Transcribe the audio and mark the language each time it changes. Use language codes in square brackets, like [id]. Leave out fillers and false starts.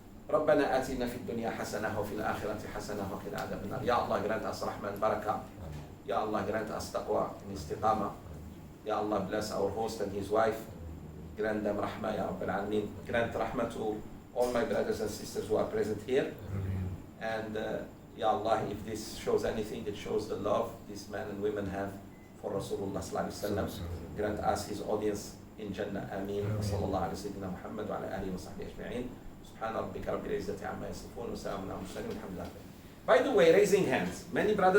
[ar] ربنا آتنا في الدنيا حسنة وفي الآخرة حسنة وقنا عذاب النار. [en] Ya Allah, grant us rahmah and barakah. Ya Allah, grant us taqwa and istiqamah. Ya Allah, bless our host and his wife. Grant them rahmah, Ya Rabbil Alameen. Grant rahmah to all my brothers and sisters who are present here. And Ya Allah, if this shows anything, it shows the love these men and women have for Rasulullah sallallahu alaihi wasallam. Grant us his audience in Jannah. [ar] Ameen. Sallallahu alaihi wasallam. Muhammad wa ala alihi wa sahbihi ajma'in. سبحان ربك رب العزة عما يصفون وسلام على المرسلين والحمد لله. [en] By the way, raising hands. Many brothers